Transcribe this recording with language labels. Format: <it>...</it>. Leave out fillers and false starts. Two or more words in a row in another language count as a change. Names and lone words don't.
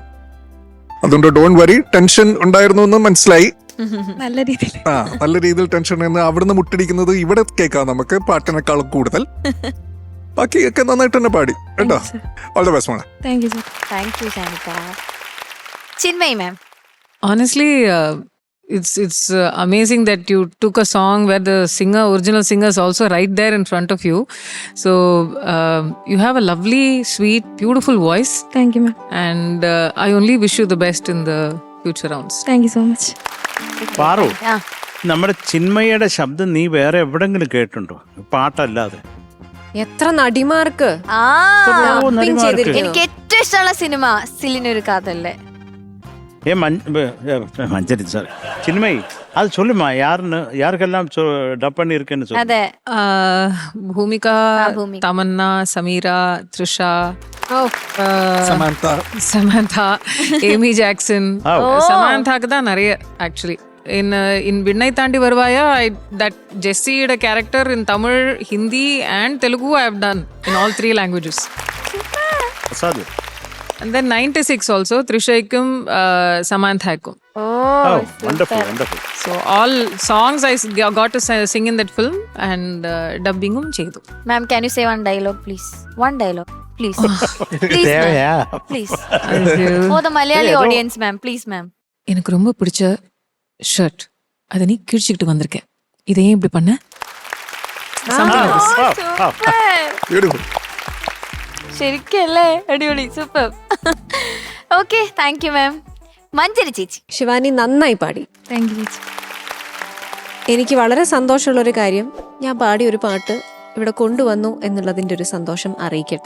<ml>അതുകൊണ്ട്</ml> <en>don't worry.</en> <ml>ടെൻഷൻ ഉണ്ടായിരുന്നു എന്ന് മനസ്സിലായി. നല്ല രീതിയിൽ. നല്ല രീതിയിൽ ടെൻഷൻ. അവിടുന്ന് മുട്ടിടിക്കുന്നത് ഇവിടെ കേൾക്കാം നമുക്ക് പാട്ടിനേക്കാളും കൂടുതൽ. ബാക്കിയൊക്കെ നന്നായിട്ട് തന്നെ പാടി കേട്ടോ.</ml> <en>all the best മോളെ. thank you sir. thank you ഷാനിക്ക. ചിന്മയി മാം. Honestly, it's amazing that you took a song where the original singer is also right there in front of you. So you have a lovely, sweet, beautiful voice. thank you ma'am. And I only wish you the best in the future rounds. thank you so much.</en> <ml>പാറു, നമ്മുടെ ചിന്മയുടെ ശബ്ദം നീ വേറെ എവിടെങ്കിലും കേട്ടിട്ടുണ്ടോ പാട്ടല്ലാതെ? എത്ര നടിമാർക്ക് നടിമാർക്ക്. എനിക്ക് ഏറ്റവും ഇഷ്ടമുള്ള സിനിമ സിലിനൊരു കാതല്ലേ.</ml> <ta>மஞ்சரி சார் சின்மயி அது சொல்லுமா, யாருக்கெல்லாம் டப் பண்ணி இருக்குன்னு சொல்லு.</ta> <ml>അതെ, Bhumika, Tamanna, Samira, Trisha, Samantha, Amy Jackson.</ml> <ta>Samantha தான் நிறைய actually.</ta> <en>In Vinnai Thandi Varvaya, that Jessie character in Tamil, Hindi and Telugu I have done in all 3 languages.</en> <ta>அசாது.</ta> <en>And then 96 also, Trishaikum, Samanthakum. Oh, wonderful, wonderful. So all songs I got to sing in that film and dubbingum chedu. Ma'am, can you say one dialogue, please? One dialogue, please. Please, ma'am. Please. For the Malayali audience, ma'am. Please, ma'am.</en> <ta>எனக்கு ரொம்ப பிடிச்ச ஷர்ட், அதை நீ கிழிச்சிக்கிட்டு வந்திருக்க, இதை ஏன் இப்படி பண்ண?</ta> <en>Beautiful.</en> <ml>ശരിക്കല്ലേ, അടിപൊളി, സൂപ്പർ.</ml> <en>okay, thank you ma'am. മഞ്ജരി ചേച്ചി.</en> <ml>ശിവാനി നന്നായി പാടി.</ml> <en>thank you ചേച്ചി.</en> <ml>എനിക്ക് വളരെ സന്തോഷമുള്ളൊരു കാര്യം, ഞാൻ പാടിയ ഒരു പാട്ട് ഇവിടെ കൊണ്ടുവന്നു എന്നുള്ളതിൻ്റെ ഒരു സന്തോഷം അറിയിക്കട്ടെ.</ml>